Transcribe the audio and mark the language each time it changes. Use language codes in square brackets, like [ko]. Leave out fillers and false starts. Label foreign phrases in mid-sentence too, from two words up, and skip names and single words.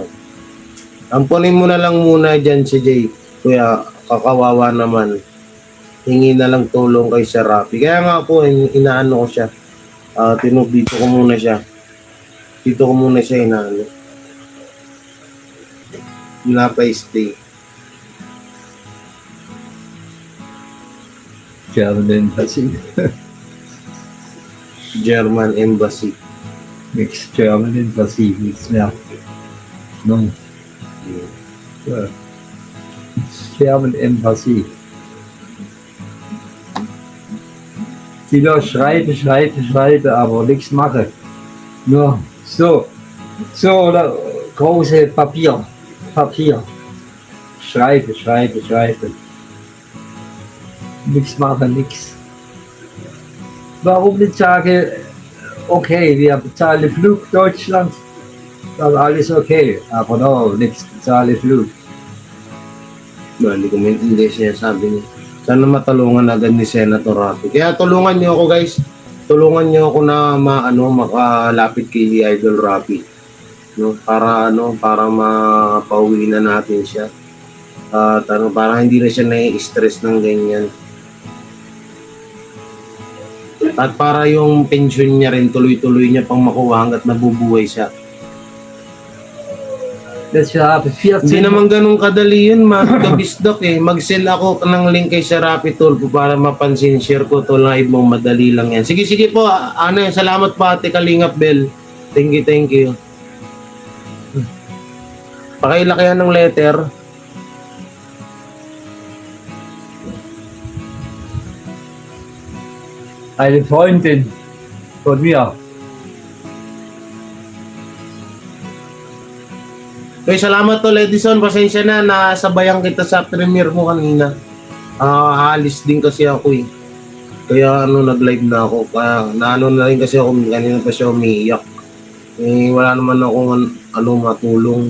[tl] Ampunin mo na lang muna dyan si Jay. Kuya, kakawawa naman. Hingi na lang tulong kay Sir Rapi. Kaya nga po, inaano ko siya. Dito ko muna siya. Inaano. Pinapa-stay. [de] German Embassy. German Embassy. Mix German Embassy. Mix mehr. No. German Embassy. Die nur schreibe, aber nichts mache. Nur so oder große Papier. Schreibe. Nichts mache, nichts. Warum nicht sage, okay, wir bezahlen Flug Deutschland, dann alles okay, aber no, nichts bezahlen Flug. [tl] Hindi ko maintindihan siya sabi niya. Sana matulungan agad ni Senator Rapi. Kaya tulungan niyo ako guys. Tulungan niyo ako na makalapit kay Idol Rapi. No, para mapauwi na natin siya. At para hindi na siya nai-stress ng ganyan. At para yung pension niya rin tuloy-tuloy niya pang makuha hanggat nabubuhay siya. Hindi naman ganun kadali yun, magkabisdok Mag-send ako ng link kay Sir Rapi Tulfo para mapansin. Share ko to live mo, madali lang yan. Sige po, salamat po Ate Kalingap Bell. [en] Thank you. [tl] Pakilaki yan ng letter. [de] Eine Freundin von mir. [tl] Okay, salamat to Edison. Pasensya na, nasabayan kita sa premiere mo kanina. Aalis din kasi ako Kaya nag-live na ako. Kaya na rin kasi ako, kanina pa siya umiiyak. Wala naman akong matulong.